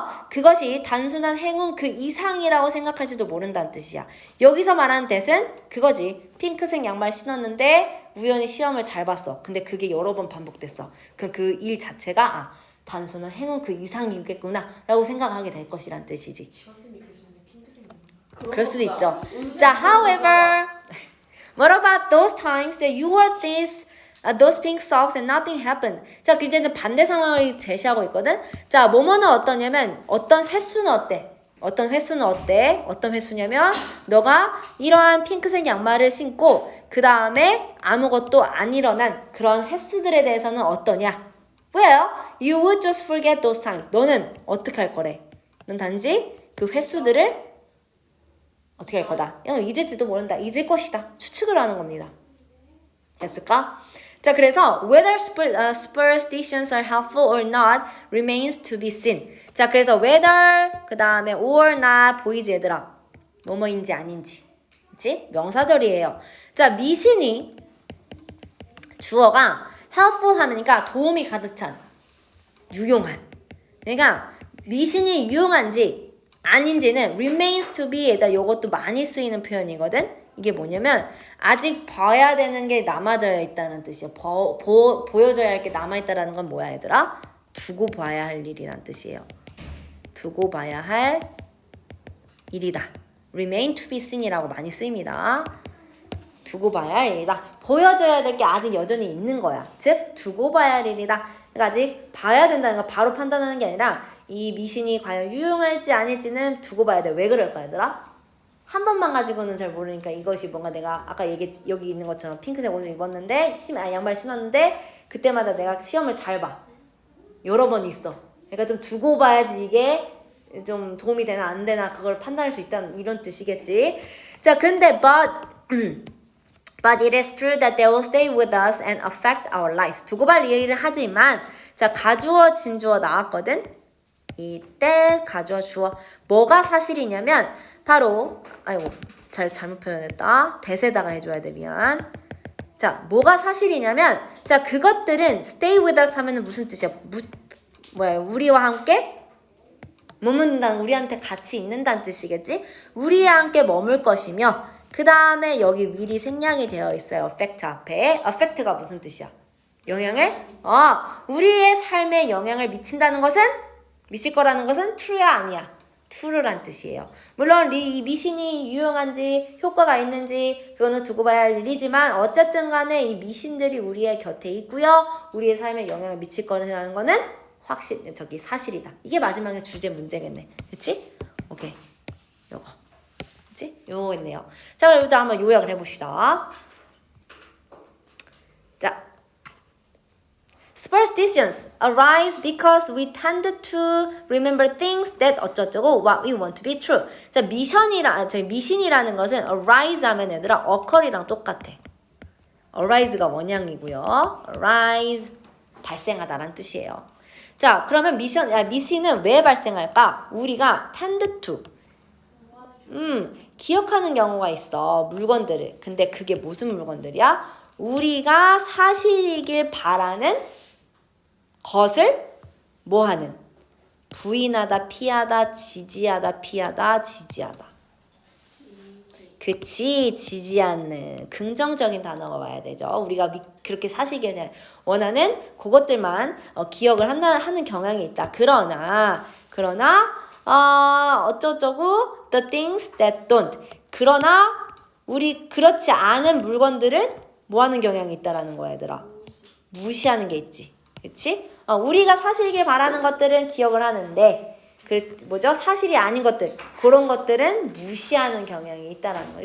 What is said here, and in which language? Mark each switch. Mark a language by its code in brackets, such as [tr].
[ko] 그것이 단순한 행운 그 이상이라고 생각할지도 모른다는 뜻이야. 여기서 말하는 that은 그거지. 핑크색 양말 신었는데 우연히 시험을 잘 봤어. 근데 그게 여러 번 반복됐어. 그럼 그 일 자체가 단순한 행운 그 이상이겠구나 라고 생각하게 될 것이란 뜻이지. 지화쌤이 그랬으면 핑크색 그럴 수도 있죠. [en] 자, however, what about those times that you wore those pink socks and nothing happened? [ko] 자, 이제는 반대 상황을 제시하고 있거든. 자, 뭐뭐는 어떠냐면 어떤 횟수는 어때? 어떤 횟수냐면 너가 이러한 핑크색 양말을 신고 그 다음에 아무것도 안 일어난 그런 횟수들에 대해서는 어떠냐? [en] Well, you would just forget those times. [ko] 너는 어떻게 할 거래? 넌 단지 그 횟수들을 어떻게 할 거다? 잊을지도 모른다. 잊을 것이다. 추측을 하는 겁니다. 됐을까? 자, 그래서 [en] whether superstitions are helpful or not remains to be seen. [ko] 자, 그래서 whether 그 다음에 or not 보이지 얘들아? 뭐뭐인지 아닌지. 그치? 명사절이에요. 자, 미신이 주어가 helpful 하니까 도움이 가득 찬, 유용한. 그러니까 미신이 유용한지 아닌지는 remains to be에다 요것도 많이 쓰이는 표현이거든. 이게 뭐냐면 아직 봐야 되는 게 남아져 있다는 뜻이야. 보여줘야 할 게 남아있다라는 건 뭐야 얘들아? 두고 봐야 할 일이란 뜻이에요. 두고 봐야 할 일이다. remain to be seen이라고 많이 쓰입니다. 두고 봐야 할 일이다. 보여줘야 될 게 아직 여전히 있는 거야. 즉 두고 봐야 할 일이다. 그러니까 아직 봐야 된다는 거 바로 판단하는 게 아니라 이 미신이 과연 유용할지 아닐지는 두고 봐야 돼. 왜 그럴까 얘들아? 한 번만 가지고는 잘 모르니까 이것이 뭔가 내가 아까 여기 있는 것처럼 핑크색 옷을 입었는데 양말 신었는데 그때마다 내가 시험을 잘 봐. 여러 번 있어. 그러니까 좀 두고 봐야지 이게 좀 도움이 되나 안 되나 그걸 판단할 수 있다는 이런 뜻이겠지. 자, 근데 [en] but it is true that they will stay with us and affect our lives. [ko] 두고 볼 일을 하지만 자, 가주어 진주어 나왔거든. 이때 가주어 주어 뭐가 사실이냐면 바로 잘못 표현했다. 대세다가 해줘야 돼. 미안. 자, 뭐가 사실이냐면 자, 그것들은 [en] stay with us [ko] 하면은 무슨 뜻이야? 우리와 함께 머문다. 우리한테 같이 있는다는 뜻이겠지? 우리와 함께 머물 것이며 그 다음에 여기 미리 생략이 되어 있어요. affect 앞에. affect가 무슨 뜻이야? 영향을? 우리의 삶에 영향을 미친다는 것은? 미칠 거라는 것은 true야 아니야? true란 뜻이에요. 물론 이 미신이 유용한지 효과가 있는지 그거는 두고 봐야 할 일이지만 어쨌든 간에 이 미신들이 우리의 곁에 있고요. 우리의 삶에 영향을 미칠 거라는 거는 사실이다. 이게 마지막에 주제 문제겠네. 그치? 오케이. 요거. 그치? 요거겠네요. 자, 그럼 일단 한번 요약을 해봅시다. 자. [en] Superstitions arise because we tend to remember things that [ko] 어쩌고 [en] what we want to be true. [ko] 자, 미신이라는 것은 arise 하면 얘들아 occur이랑 똑같아. arise가 원형이고요. arise 발생하다라는 뜻이에요. 자, 그러면 미신은 왜 발생할까? 우리가 tend to 기억하는 경우가 있어. 물건들을. 근데 그게 무슨 물건들이야? 우리가 사실이길 바라는 것을 뭐하는? 부인하다, 피하다, 지지하다, 피하다, 지지하다. 그치, 지지 않는 긍정적인 단어가 와야 되죠. 우리가 그렇게 사실을 원하는 그것들만 기억을 하는 경향이 있다. 그러나 어쩌고저쩌고 [en] the things that don't. [ko] 그러나 우리 그렇지 않은 물건들은 뭐 하는 경향이 있다라는 거야, 얘들아. 무시하는 게 있지. 그치? 우리가 사실이길 바라는 것들은 기억을 하는데 사실이 아닌 것들, 그런 것들은 무시하는 경향이 있다라는 거.